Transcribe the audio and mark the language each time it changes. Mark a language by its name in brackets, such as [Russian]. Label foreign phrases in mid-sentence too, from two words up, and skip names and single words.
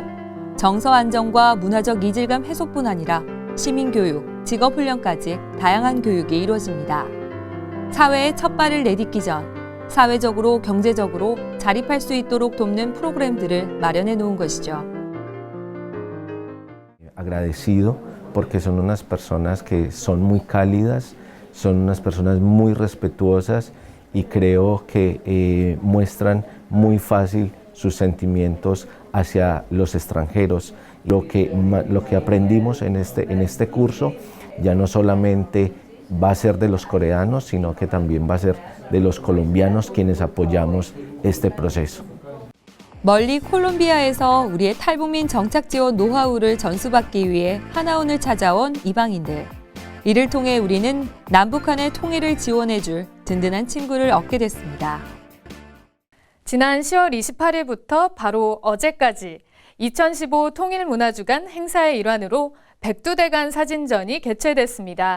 [Korean] 정서 안정과 문화적 이질감 해소뿐 아니라 시민교육, 직업훈련까지 다양한 교육이 이루어집니다. 사회에 첫 발을 내딛기 전 사회적으로, 경제적으로 자립할 수 있도록 돕는 프로그램들을 마련해 놓은 것이죠. [Spanish] Agradecido porque son unas personas que son muy cálidas, son unas personas muy respetuosas y creo que muestran muy fácil sus sentimientos hacia los extranjeros. Lo que aprendimos en este curso ya no solamente va a ser de los coreanos, sino que también va a ser de los colombianos quienes apoyamos este proceso. [Korean] 멀리 콜롬비아에서 우리의 탈북민 정착 지원 노하우를 전수받기 위해 하나원을 찾아온 이방인들. 이를 통해 우리는 남북한의 통일을 지원해줄 든든한 친구를 얻게 됐습니다. 지난 10월 28일부터 바로 어제까지 2015 통일문화주간 행사의 일환으로 백두대간 사진전이 개최됐습니다.